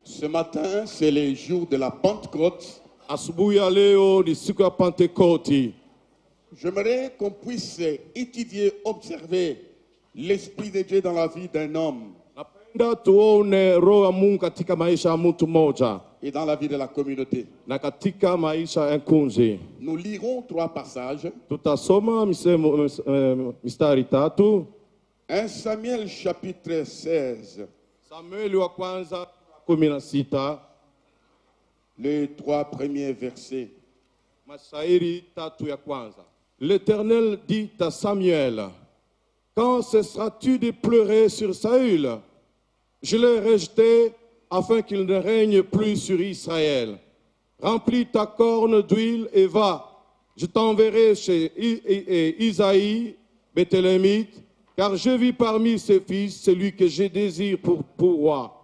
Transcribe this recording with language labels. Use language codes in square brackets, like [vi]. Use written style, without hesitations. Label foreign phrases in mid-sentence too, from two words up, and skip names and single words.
[fr] matin, c'est le jour de la Pentecôte. [sw] Asubuhi ya leo ni siku ya Pentekoti. [fr] J'aimerais qu'on puisse étudier, observer l'Esprit de Dieu dans la vie d'un homme [sw] Napenda tuone roho ya Mungu katika maisha ya mtu mmoja [fr] et dans la vie de la communauté. [sw] na katika maisha ya kunzi. [fr] Nous lirons 3 passages. [sw] Tutasoma mistari tatu. [fr] 1 Samuel chapitre 16, [sw] Samueli wa kwanza 16, [fr] les 3 premiers versets. [sw] mashairi tatu ya kwanza. [fr] L'Éternel dit à Samuel: quand cesseras-tu de pleurer sur Saül? Je l'ai rejeté afin qu'il ne règne plus sur Israël. Remplis ta corne d'huile et va. Je t'enverrai chez Isaïe, Béthélémite, car je vis parmi ses fils celui que je désire pour roi.